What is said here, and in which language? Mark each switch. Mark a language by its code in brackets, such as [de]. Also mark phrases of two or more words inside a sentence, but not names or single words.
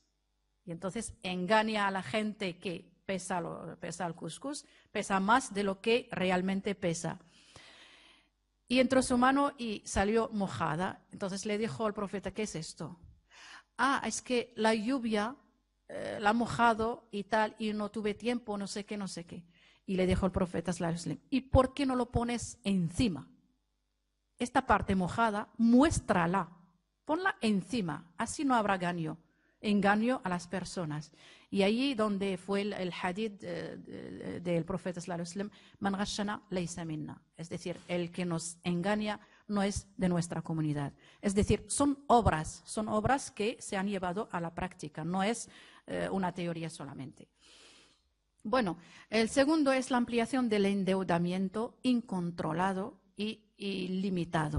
[es] Y entonces engaña a la gente que pesa el cuscús, pesa más de lo que realmente pesa. Y entró su mano y salió mojada. Entonces le dijo al profeta, ¿qué es esto? Ah, es que la lluvia la ha mojado y tal, y no tuve tiempo, no sé qué. Y le dijo el profeta [ar] صلى الله عليه وسلم, [es] ¿y por qué no lo pones encima? Esta parte mojada, muéstrala, ponla encima, así no habrá engaño a las personas. Y ahí donde fue el hadith del profeta [ar] صلى الله عليه وسلم, من غشنا ليس منا, [es] es decir, el que nos engaña no es de nuestra comunidad. Es decir, son obras que se han llevado a la práctica, no es una teoría solamente. Bueno, el segundo es la ampliación del endeudamiento incontrolado y limitado.